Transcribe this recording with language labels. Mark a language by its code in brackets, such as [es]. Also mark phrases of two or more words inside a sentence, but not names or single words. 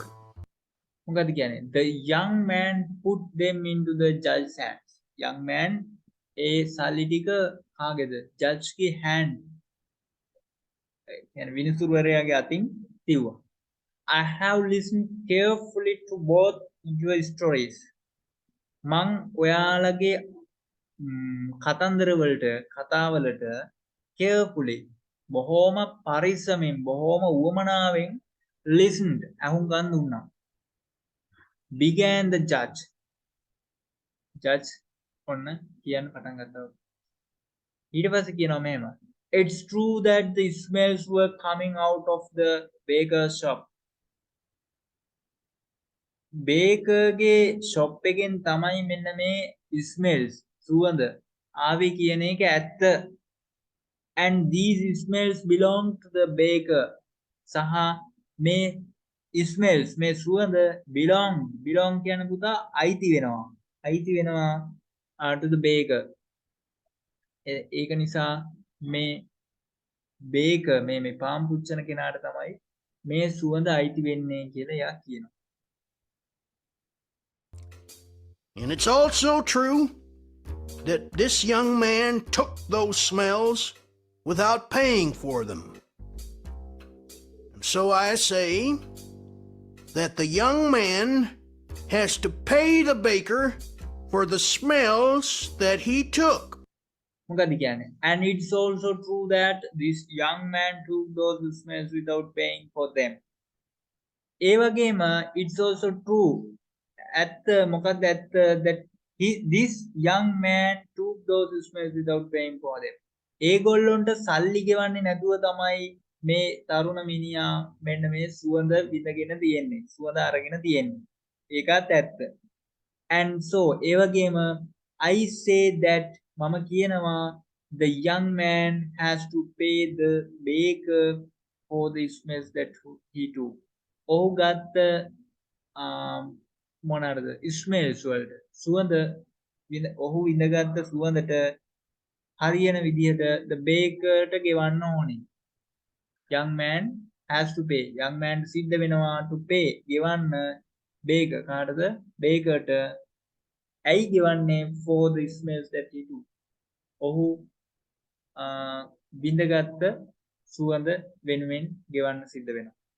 [si] මොකද කියන්නේ? [en] The young man put them into the judge's hands. Young man [si] ඒ සල්ලි ටික කාගේද? Judge ගේ hand. කියන්නේ විනිසුරුවරයාගේ අතින් තියුවා. [en] I have listened carefully to both your stories. [si] මං ඔයාලගේ කතාවලට carefully බොහොම පරිස්සමෙන් බොහොම උවමනාවෙන් listened අහුම්කන් දුන්නා. [en] Began the judge. [si] Judge ඔන්න කියන්න පටන් ගත්තා. ඊට පස්සේ කියනවා මෙහෙම. [en] It's true that the smells were coming out of the baker's shop. baker's shop [si] එකෙන් තමයි මෙන්න මේ smells සුවඳ ආවේ කියන එක ඇත්ත. [en] And these smells belong to the baker. [si] සහ මේ smells මේ සුවඳ belong කියන පුතා අයිති වෙනවා [en] to the baker. [si] ඒක නිසා මේ baker මේ පාම් පුච්චන කෙනාට තමයි මේ සුවඳ අයිති වෙන්නේ කියලා එයා කියනවා. [en] And it's also true that this young man took those smells without paying for them. And so I say that the young man has to pay the baker for the smells that he took. [si] මොකද කියන්නේ? [en] And it's also true that this young man took those smells without paying for them. [si] ඒ වගේම [en] it's also true මොකක්ද that this young man took those smells without paying for them. [si] ඒගොල්ලොන්ට සල්ලි ගෙවන්නේ නැතුව තමයි මේ තරුණ මිනිහා මෙන්න මේ සුවඳ විඳගෙන තියෙන්නේ. සුවඳ අරගෙන තියෙන්නේ. ඒකත් ඇත්ත. [en] And so [si] ඒ වගේම [en] I say that [si] මම කියනවා [en] the young man has to pay the baker for the smells that he took. [si] ඔහු ගත්ත මොනවාද smells වලට සුවඳ ඔහු විඳගත්ත සුවඳට හරියන විදිහට [en] the bakerට [si] ගෙවන්න ඕනේ. [en] young man has to pay. young man [si] සිද්ධ වෙනවා [en] to pay ගෙවන්න baker කාටද bakerට [si] ඇයි ගෙවන්නේ [en] for the smells that he took. [si] ඔහු විඳගත්ත සුවඳ වෙනුවෙන් ගෙවන්න සිද්ධ වෙනවා.